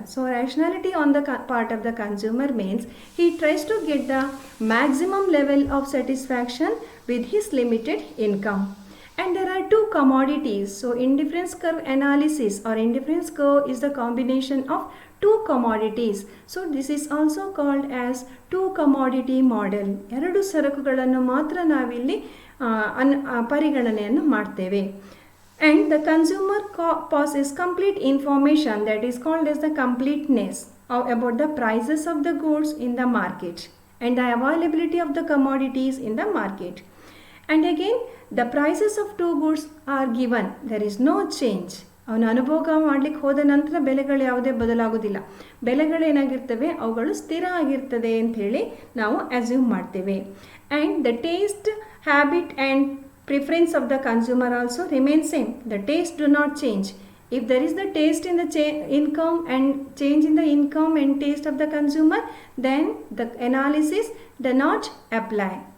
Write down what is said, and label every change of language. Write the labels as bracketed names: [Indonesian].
[English] So rationality on the part of the consumer means he tries to get the maximum level of satisfaction with his limited income. And there are 2 commodities. So indifference curve analysis or indifference curve is the combination of 2 commodities. So this is also called as 2 commodity model. [Kannada] 2 ಸರಕುಗಳನ್ನು ಮಾತ್ರ ನಾವಿಲ್ಲಿ ಪರಿಗಣನೆಯನ್ನು ಮಾಡ್ತೇವೆ. [English] And the consumer possesses complete information, that is called as the completeness about the prices of the goods in the market and the availability of the commodities in the market. And again, the prices of 2 goods are given. There is no change. [Kannada] ಅವನು ಅನುಭೋಗ ಮಾಡಲಿಕ್ಕೆ ಹೋದ ನಂತರ ಬೆಲೆಗಳು ಯಾವುದೇ ಬದಲಾಗೋದಿಲ್ಲ. ಬೆಲೆಗಳೇನಾಗಿರ್ತವೆ, ಅವುಗಳು ಸ್ಥಿರ ಆಗಿರ್ತದೆ ಅಂಥೇಳಿ ನಾವು ಅಸ್ಯೂಮ್ ಮಾಡ್ತೇವೆ. [English] And the taste, habit and preference of the consumer also remain same. The taste do not change. If there is the taste in the income and change in the income and taste of the consumer, then the analysis does not apply.